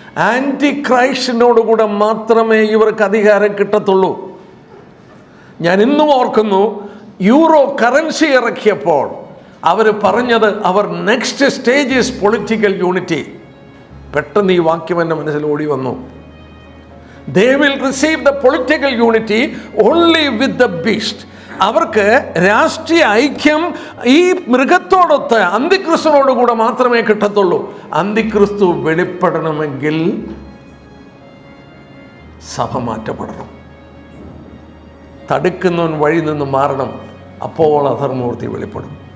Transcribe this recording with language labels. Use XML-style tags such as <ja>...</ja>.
<ml>Anti ക്രൈസ്റ്റിനോടുകൂടെ മാത്രമേ ഇവർക്ക് അധികാരം കിട്ടത്തുള്ളൂ. ഞാൻ ഇന്നും ഓർക്കുന്നു, യൂറോ കറൻസി ഇറക്കിയപ്പോൾ അവർ പറഞ്ഞത് അവർ</ml> <en>Next stage is political unity.</en> <ml>പെട്ടെന്ന് ഈ വാക്യം എൻ്റെ മനസ്സിൽ ഓടി വന്നു.</ml> <en>They will receive the political unity only with the beast.</en> <ml>അവർക്ക് രാഷ്ട്രീയ ഐക്യം ഈ മൃഗത്തോടൊത്ത് അന്തിക്രിസ്തുവിനോടുകൂടെ മാത്രമേ കിട്ടത്തുള്ളൂ. അന്തിക്രിസ്തു വെളിപ്പെടണമെങ്കിൽ സഭ മാറ്റപ്പെടണം, തടുക്കുന്നവൻ വഴി നിന്ന് മാറണം, അപ്പോൾ അധർമ്മൂർത്തി വെളിപ്പെടും.</ml>